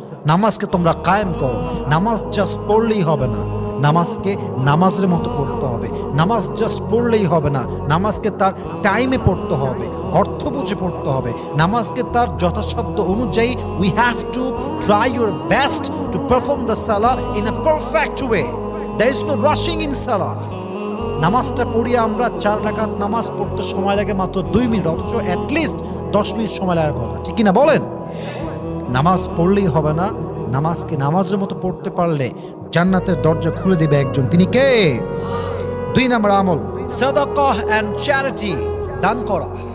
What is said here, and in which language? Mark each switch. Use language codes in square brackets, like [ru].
[bn] নামাজকে তোমরা কায়েম করো। নামাজ জাস্ট পড়লেই হবে না, নামাজকে নামাজের মতো পড়তে হবে। নামাজ জাস্ট পড়লেই হবে না, নামাজকে তার টাইমে পড়তে হবে, অর্থ বুঝে পড়তে হবে। নামাজকে তার যথাসাধ্য অনুযায়ী [en] We have to try your best to perform the salah in a perfect way. There is no rushing in salah. [bn] নামাজটা পড়ি আমরা 4 রাকাত নামাজ পড়তে সময় লাগে মাত্র 2 মিনিট, অথচ অ্যাটলিস্ট 10 মিনিট সময় লাগার কথা, ঠিক কিনা বলেন? নামাজ পড়লেই হবে না, নামাজকে নামাজের মতো পড়তে পারলে জান্নাতের দরজা খুলে দিবে একজন, তিনি কে? 2 নম্বর আমল সাদাকাহ এন্ড চ্যারিটি, দান করা।